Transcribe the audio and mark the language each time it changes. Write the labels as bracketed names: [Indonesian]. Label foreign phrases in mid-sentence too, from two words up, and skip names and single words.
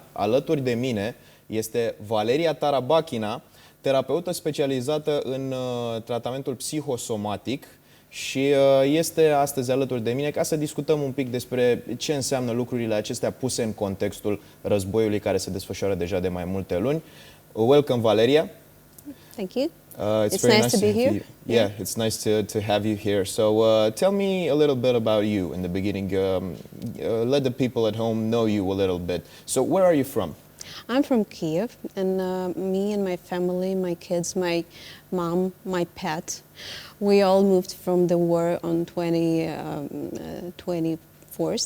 [Romanian] Alături de mine este Valeriia Tarabakina, terapeută specializată în tratamentul psihosomatic și este astăzi alături de mine ca să discutăm un pic despre ce înseamnă lucrurile acestea puse în contextul războiului care se desfășoară deja de mai multe luni. [English] Welcome, Valeria. Thank you. It's very nice to be here. Yeah, it's nice to have you here. So tell me a little bit about you in the beginning. Let the people at home know you a little bit. So where are you from? I'm from Kiev, and me and my family, my kids, my mom, my pet, we all moved from the war on 24th.